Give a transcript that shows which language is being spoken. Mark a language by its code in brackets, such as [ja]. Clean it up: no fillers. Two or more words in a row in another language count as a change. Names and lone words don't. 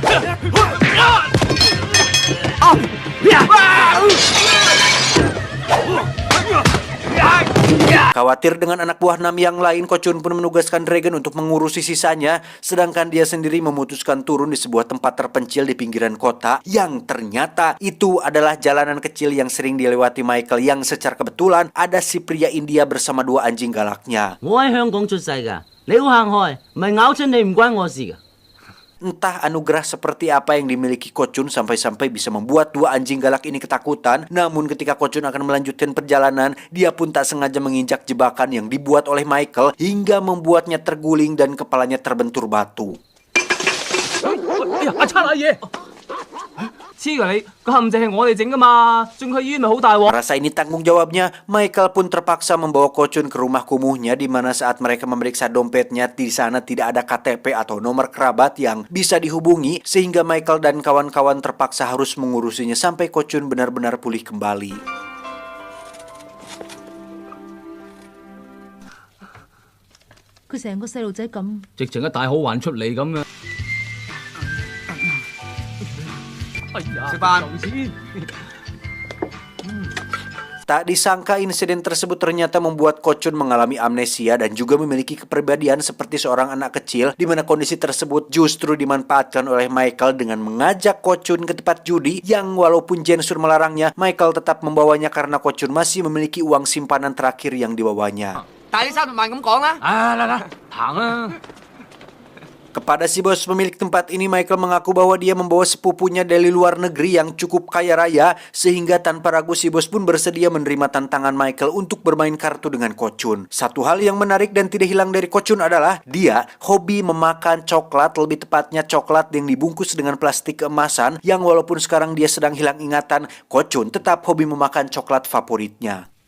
[id] Khawatir dengan anak buah Nam yang lain, Ko Chun pun menugaskan Dragon untuk mengurusi sisanya, sedangkan dia sendiri memutuskan turun di sebuah tempat terpencil di pinggiran kota, yang ternyata itu adalah jalanan kecil yang sering dilewati Michael, yang secara kebetulan ada si pria India bersama dua anjing galaknya. [yue] 我喺香港出世㗎，你好行開，唔係咬親你唔關我事㗎。 [id] Entah anugerah seperti apa yang dimiliki Ko Chun sampai-sampai bisa membuat dua anjing galak ini ketakutan. Namun ketika Ko Chun akan melanjutkan perjalanan, dia pun tak sengaja menginjak jebakan yang dibuat oleh Michael hingga membuatnya terguling dan kepalanya terbentur batu. [yue] 哎呀，阿七阿爺，黐㗎你，個陷阱係我哋整㗎嘛，送去醫院咪好大鑊。 [id] Merasa ini tanggung jawabnya, Michael pun terpaksa membawa Ko Chun ke rumah kumuhnya, di mana saat mereka memeriksa dompetnya, di sana tidak ada KTP atau nomor kerabat yang bisa dihubungi, sehingga Michael dan kawan-kawan terpaksa harus mengurusinya sampai Ko Chun benar-benar pulih kembali. [yue] 佢成個細路仔咁。直情一大好還出嚟咁嘅。哎呀，食飯。 [id] Tak disangka insiden tersebut ternyata membuat Ko Chun mengalami amnesia dan juga memiliki kepribadian seperti seorang anak kecil, di mana kondisi tersebut justru dimanfaatkan oleh Michael dengan mengajak Ko Chun ke tempat judi yang walaupun Jensur melarangnya, Michael tetap membawanya karena Ko Chun masih memiliki uang simpanan terakhir yang dibawanya. [yue] 但係你30萬咁講啦。啊，嚟嚟，行啦。 [id] Kepada si bos pemilik tempat ini, Michael mengaku bahwa dia membawa sepupunya dari luar negeri yang cukup kaya raya, sehingga tanpa ragu si bos pun bersedia menerima tantangan Michael untuk bermain kartu dengan Ko Chun. Satu hal yang menarik dan tidak hilang dari Ko Chun adalah dia hobi memakan coklat, lebih tepatnya coklat yang dibungkus dengan plastik keemasan, yang walaupun sekarang dia sedang hilang ingatan, Ko Chun tetap hobi memakan coklat favoritnya.